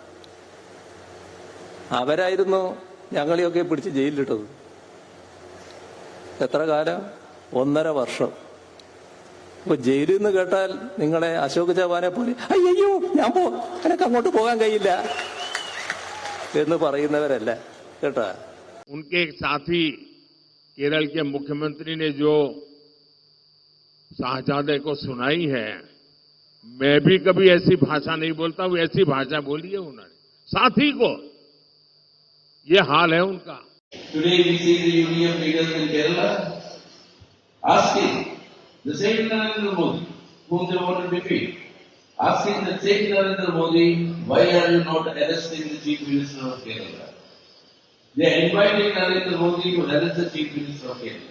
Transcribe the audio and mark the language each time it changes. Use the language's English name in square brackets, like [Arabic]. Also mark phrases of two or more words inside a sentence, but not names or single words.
[Malayalam] അവരായിരുന്നു ഞങ്ങളെയൊക്കെ പിടിച്ച് ജയിലിലിട്ടത്. എത്ര കാലം? 1.5 വർഷം. ഇപ്പൊ ജയിലിൽ നിന്ന് കേട്ടാൽ നിങ്ങളെ അശോക് ചവാനെ പോലെ അയ്യോ എനിക്ക് അങ്ങോട്ട് പോകാൻ കഴിയില്ല എന്ന് പറയുന്നവരല്ല കേട്ടാ. [Hindi] उनके एक साथी केरल के मुख्यमंत्री ने जो शाहजादे को सुनाई है, मैं भी कभी ऐसी भाषा नहीं बोलता हूं, ऐसी भाषा बोली है उन्होंने साथी को. ये हाल है उनका. [English] Today we see the UDF leaders in Kerala asking the same Narendra Modi, whom they want to defeat, asking the same Narendra Modi, why are you not arresting the Chief Minister of Kerala? They are inviting Narendra Modi to arrest the Chief Minister of Kerala.